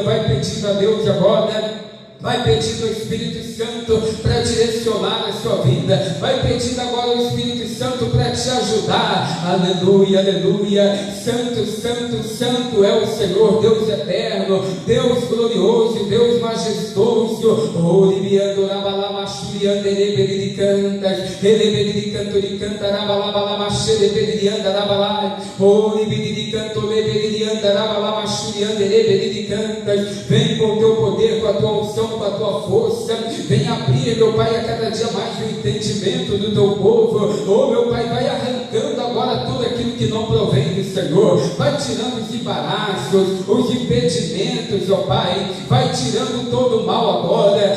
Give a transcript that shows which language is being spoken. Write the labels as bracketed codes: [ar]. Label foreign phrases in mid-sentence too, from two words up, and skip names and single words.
[pt] Vai pedindo a Deus agora, vai pedindo ao Espírito Santo para direcionar a sua vida, vai pedindo agora ao Espírito Santo para te ajudar. Aleluia, aleluia. Santo, santo, santo é o Senhor, Deus eterno, Deus glorioso, Deus majestoso. Oh, libiando rabalamachulianda rebelicantas, rebelicantoricantar rabalamachulianda rebelianda rabalai. Oh, libidicanto rebelianda rabalamachulianda rebelicantas. Vem com o Teu poder, com a Tua unção, com a Tua força. Vem abrir, meu Pai, a cada dia mais o entendimento do Teu povo. Oh meu Pai, vai arrancando agora tudo aquilo que não provém do Senhor, vai tirando os embaraços, os impedimentos, ó Pai, vai tirando todo o mal agora.